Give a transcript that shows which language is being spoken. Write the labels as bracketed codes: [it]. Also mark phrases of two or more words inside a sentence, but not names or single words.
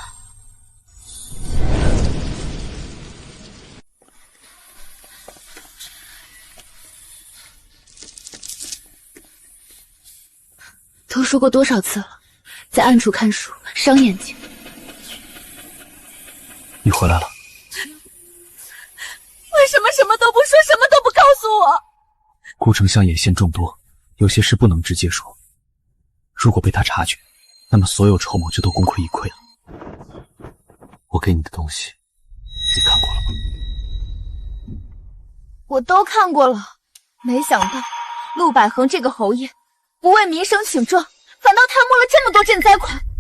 [zh] 都说过多少次了，在暗处看书伤眼睛。你回来了。为什么什么都不说，什么都不告诉我？顾丞相眼线众多，有些事不能直接说。如果被他察觉，那麼所有籌謀就都功虧一簣了。我給你的東西，你看過了嗎？我都看過了，沒想到陸百恒這個侯爺不為民生請狀，反倒貪墨了這麼多賑災款。